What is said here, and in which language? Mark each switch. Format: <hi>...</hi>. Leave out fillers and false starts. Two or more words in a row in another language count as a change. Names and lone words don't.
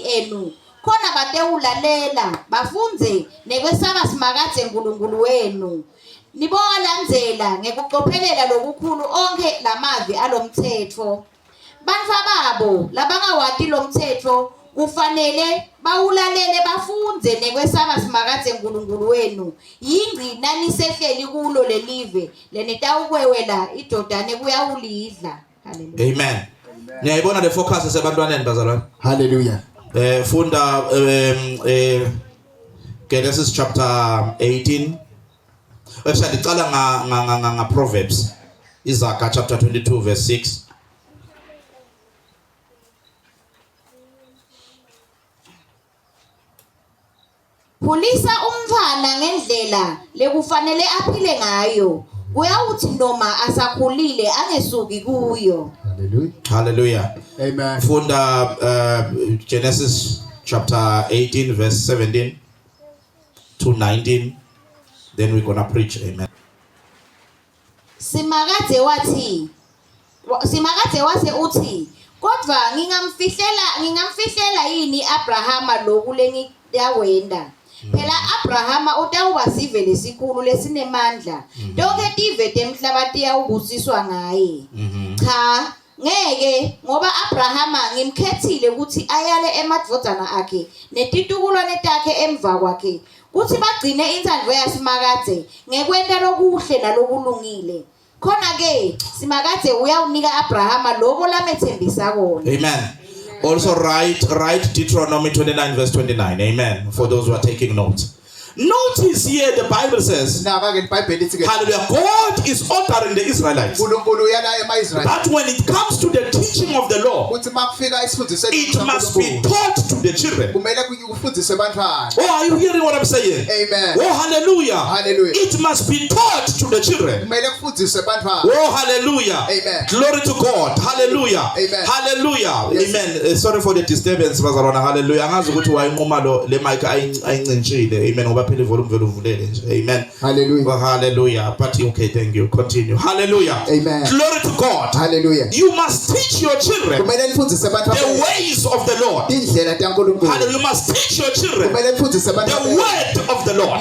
<ss>enu khona batewulalela bafunze nekwesaba simakadze nkulunkulu wenu nibowalandzela ngekucophelela lokukhulu onke lamavi alomthetho bantfa babo labangawati lomthetho kufanele bawulalele bafunze nekwesaba simakadze nkulunkulu wenu yingci nanisehleli kulo lelive lenitawukwewela idodane kuyawulidla. Hallelujah. Amen. Niyayibona le focus esebantwaneni bazalwane. hallelujah Funda Genesis chapter 18. Actually icala nga Proverbs.</ss> <en>Isaiah chapter 22 verse 6.</en> <ss>Khulisa umntfwana ngendlela lekufanele aphile ngayo kuyawuthi noma asakhulile angesuki kuyo. hallelujah Hallelujah. amen</ss> <en>Funda Genesis chapter 18 verse 17 to 19. Then we're gonna preach. Amen.</en> <ss>Simakadze wase uthi kodwa ngingamfihlela yini Abrahama lokhu lengiyawenda phela Abrahama utawuba sive lesikhulu lesinemandla tonke tive temhlaba tiyawubusiswa ngaye cha ngeke ngoba Abrahama ngimkhethile ukuthi ayale emadvodana akhe netitukulwane takhe emva kwakhe kuthi bagcine intando yasimakade ngekwenta lokuhle nalokulungile khona ke simakade uyawunika Abrahama lokho lamethembisa kona.</ss> <en>Amen. Also write Deuteronomy 29 verse 29. Amen. For those who are taking notes. Notice here the Bible says, hallelujah, God is ordering the Israelites that when it comes to the teaching of the law, it must be taught to the children. Oh, are you hearing what I'm saying? Amen. Oh, hallelujah. Hallelujah. It must be taught to the children. Oh, hallelujah. Amen. Glory to God. Hallelujah. Amen. Hallelujah. Yes. Amen. Sorry for the disturbance, bazalwana. Hallelujah.</en> <ss>Angazi ukuthi wayinquma le mic ayincinchile.</ss> <en>Amen. Amen. Hallelujah. Oh, hallelujah. But okay, thank you. Continue. Hallelujah. Amen. Glory to God. Hallelujah. You must teach your children the ways of the Lord. Hallelujah. You must teach your children the word of the Lord.</en>